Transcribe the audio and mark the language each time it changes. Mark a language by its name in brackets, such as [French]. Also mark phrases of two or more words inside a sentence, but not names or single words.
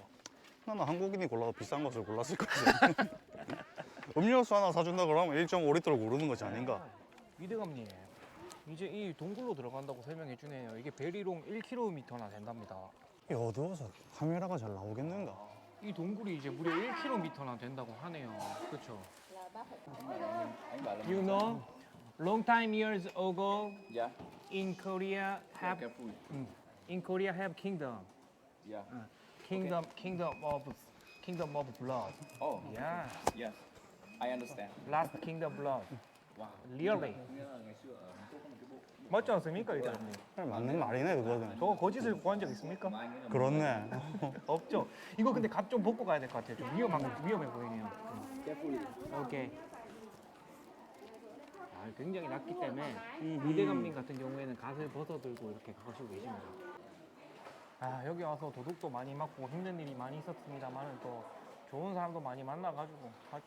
[Korean] 나는 한국인이 골라도 비싼 것을 골랐을 거지. 음료수 하나 사준다 그러면 1.5리터를 고르는 것이 아닌가? 이대감님, 이제 이 동굴로 들어간다고 설명해 주네요. 이게 베리롱 1km나 된답니다. 이 어두워서 카메라가 잘 나오겠는가? 이 동굴이 이제 무려 1km나 된다고 하네요. 그렇죠? [Vietnamese] Anh bảo là [English] You know, long time years ago Yeah. in Korea have Careful. kingdom, Yeah. kingdom of blood. Oh. Yeah, Yes. I understand. last kingdom blood. Wow. Really. [Vietnamese] Nghĩa là ngày xưa ở Hàn Quốc có một cái bộ [Korean] 맞지 않습니까, 이사장님? 맞는 말이네 그거는. 저거 거짓을 구한 적 있습니까? [Vietnamese] mà anh ấy là [Korean] 그렇네. 없죠. 이거 근데 값 좀 벗고 가야 될 것 같아요. 좀 위험해 보이네요. [English] carefully. [Korean] 오케이. 아, 굉장히 낮기 때문에 이대감님 같은 경우에는 갓을 벗어 들고 이렇게 가시고 계십니다. 아, 여기 와서 도둑도 많이 맞고 힘든 일이 많이 있었습니다만은 또 좋은 사람도 많이 만나가지고 하죠.